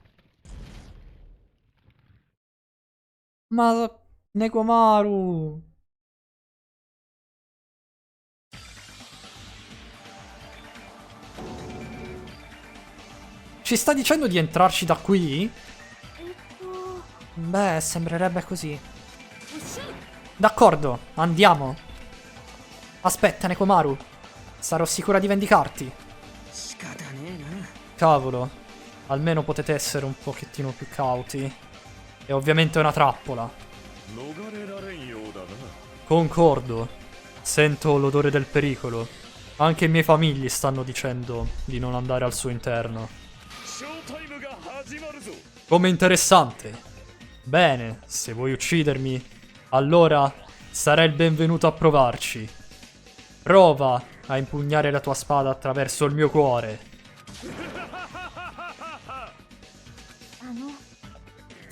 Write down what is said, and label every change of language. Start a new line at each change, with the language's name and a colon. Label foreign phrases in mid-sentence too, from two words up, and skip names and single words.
Italian: Ma... Nekomaru! Ci sta dicendo di entrarci da qui?
Japanese: えっと
Italian: Beh, sembrerebbe così.
Japanese: おっしゃい
Italian: D'accordo, andiamo. Aspetta, Nekomaru. Sarò sicura di vendicarti.
Japanese: 仕方ねえな
Italian: Cavolo. Almeno potete essere un pochettino più cauti. E ovviamente è una trappola.
Japanese: 逃れられんようだな。
Italian: Concordo. Sento l'odore del pericolo. Anche i miei famigli stanno dicendo di non andare al suo interno.
Japanese: ショータイムが始まるぞ。
Italian: Come interessante. Bene, se vuoi uccidermi, allora sarai il benvenuto a provarci. Prova a impugnare la tua spada attraverso il mio cuore.
Japanese: あの